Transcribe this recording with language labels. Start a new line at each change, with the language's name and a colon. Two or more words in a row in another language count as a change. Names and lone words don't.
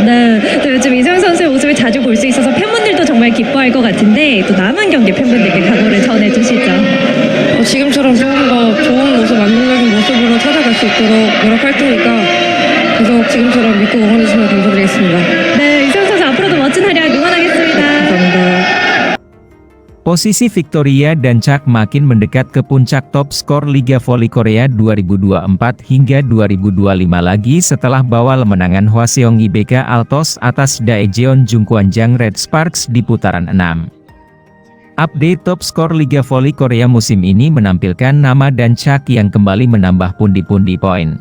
Korean: 네, 또 요즘 이소영 선수의 모습을 자주 볼 수 있어서 팬분들도 정말 기뻐할 것 같은데 또 남은 경기 팬분들께 각오를 전해주시죠. 지금처럼 조금 더 좋은 모습, 안정적인 모습으로 찾아갈 수 있도록 노력할 테니까 계속 지금처럼 믿고 응원해주시면 감사드리겠습니다. 네, 이소영 선수 앞으로도 멋진 활약 응원하겠습니다. 감사합니다.
Indonesian: Posisi Victoria dan Chak makin mendekat ke puncak top skor Liga Voli Korea 2024 hingga 2025 lagi setelah bawal kemenangan Hwaseong IBK Altos atas Daejeon Jungkwanjang Red Sparks di putaran 6. Update top skor Liga Voli Korea musim ini menampilkan nama dan Chak yang kembali menambah pundi-pundi poin.